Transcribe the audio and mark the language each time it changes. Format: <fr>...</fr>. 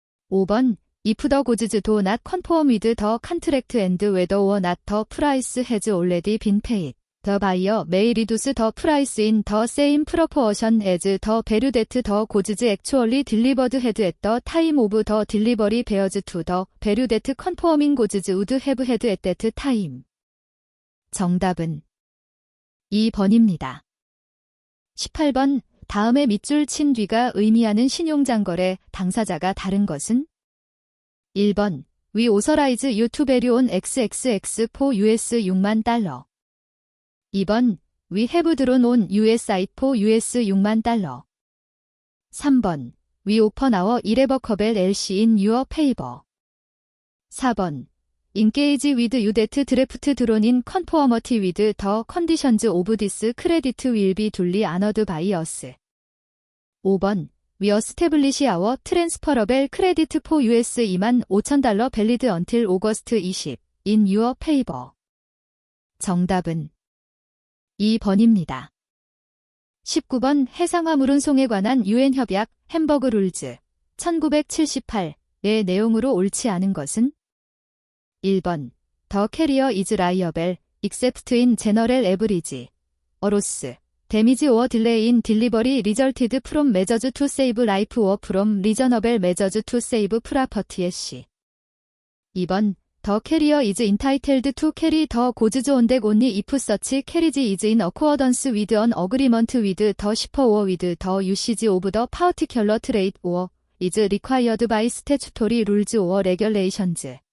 <en>5번 If the goods do not conform with the contract and whether or not the price has already been paid, the buyer may reduce the price in the same proportion as the value that the goods actually delivered had at the time of the delivery bears to the value that conforming goods would have had at that time.</en> <ko>정답은 2번입니다. 18번 다음에 밑줄 친 뒤가 의미하는 신용장거래 당사자가 다른 것은 1번</ko> <en>We authorize you to value on XXX for US</en> <ko>6만 달러.</ko> <en>2번 We have drawn on USI for US</en> <ko>6만 달러.</ko> <en>3번 We open our irrevocable LC in your favor. 4번 Engage with you that draft drawn in conformity with the conditions of this credit will be duly honored by us. 5번 We establish our transferable credit for US 25,000달러 valid until August 20 in your favor.</en> <ko>정답은 2번입니다. 19번 해상화물운송에 관한 유엔 협약 햄버그 룰즈 1978의 내용으로 옳지 않은 것은 1번</ko> <en>The carrier is liable except in general average. A loss, damage or delay in delivery resulted from measures to save life or from reasonable measures to save property. 2번 The carrier is entitled to carry the goods on deck only if such carriage is in accordance with an agreement with the shipper or with the usage of the particular trade or is required by statutory rules or regulations.</en>